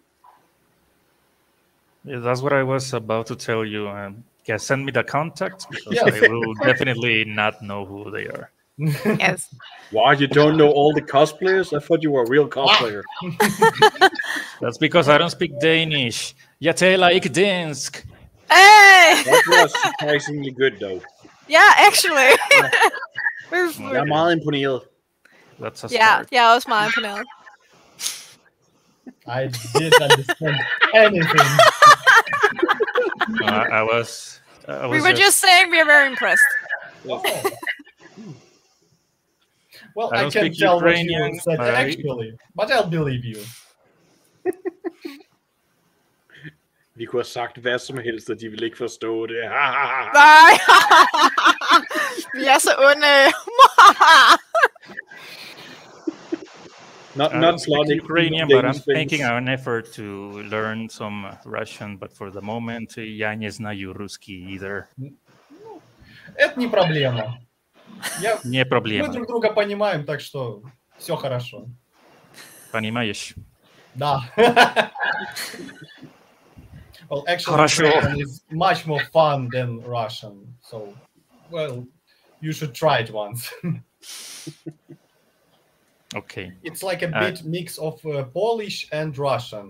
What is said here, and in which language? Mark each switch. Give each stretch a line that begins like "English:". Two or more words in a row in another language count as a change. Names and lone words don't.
English: Yeah, that's what I was about to tell you. Yeah, send me the contact because Yes. I will definitely not know who they are. Yes. Why, you don't know all the cosplayers? I thought you were a real cosplayer. That's because I don't speak Danish.
Danish: Jeg taler ikke dansk.
English: Hey! That was surprisingly good, though. Yeah, actually.
Danish: Jeg er meget imponeret.
English: That's a Yeah, start. yeah, I was my opinion. I didn't understand anything. I was. We were just saying we are very impressed. Well, I I don't can't speak tell Ukrainian, what you said but actually, but I'll believe you.
Danish: Vi kunne have sagt hvad som helst, og de ville ikke forstå det. Nej! Vi er så onde.
English: Not I don't speak plotting Ukrainian, but I'm Danish things. making an effort to learn some Russian. But for the moment,
Russian: я не знаю русский either. Это не проблема. Не Мы проблема. друг друга понимаем, так что все хорошо. Понимаешь? Да.
English: Well, actually,
Russian: Хорошо.
English: Ukrainian is much more fun than Russian. So, well, you should try it once. Okay. It's like a bit mix of Polish and Russian.